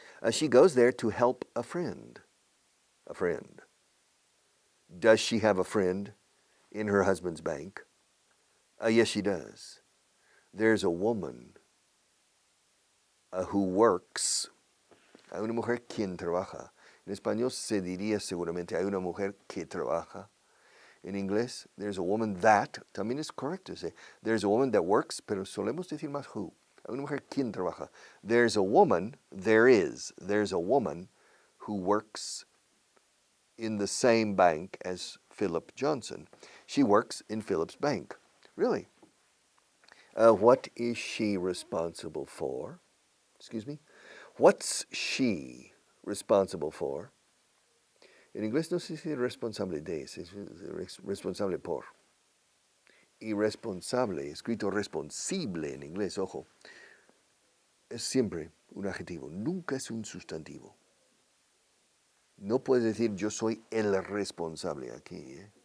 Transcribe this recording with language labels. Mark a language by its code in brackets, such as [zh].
[en] She goes there to help a friend. A friend. Does she have a friend in her husband's bank? Yes, she does. There's a woman who works. [es] Hay una mujer quien trabaja. En español se diría seguramente hay una mujer que trabaja. [en] In inglés, there's a woman that, [es] también es correcto [en] to say, there's a woman that works, [es] pero solemos decir más [en] who. [es] Hay una mujer quien trabaja. [en] There's a woman who works in the same bank as Philip Johnson. She works in Philip's bank. Really? What is she responsible for? Excuse me? What's she responsible for? [es] En inglés no se dice responsable de, es responsable por. Y responsable, escrito responsible en inglés, ojo, es siempre un adjetivo, nunca es un sustantivo. No puedes decir yo soy el responsable aquí.